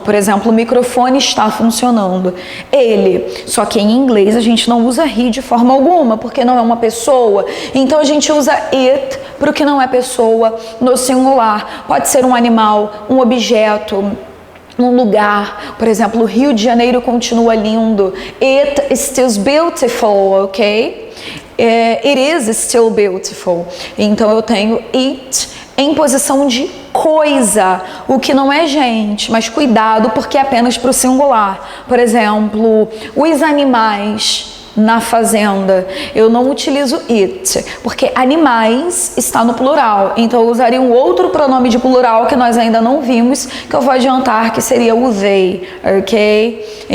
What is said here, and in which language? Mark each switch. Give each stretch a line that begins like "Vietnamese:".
Portuguese: Por exemplo, o microfone está funcionando. Ele. Só que em inglês a gente não usa he de forma alguma, porque não é uma pessoa. Então a gente usa it para o que não é pessoa no singular. Pode ser um animal, um objeto, um lugar. Por exemplo, o Rio de Janeiro continua lindo.
English: It is still beautiful, ok? It is still beautiful.
Portuguese: Então eu tenho it em posição de coisa, o que não é gente, mas cuidado porque é apenas para o singular. Por exemplo, os animais na fazenda, eu não utilizo it, porque animais está no plural, então eu usaria um outro pronome de plural que nós ainda não vimos, que eu vou adiantar, que seria o they, ok?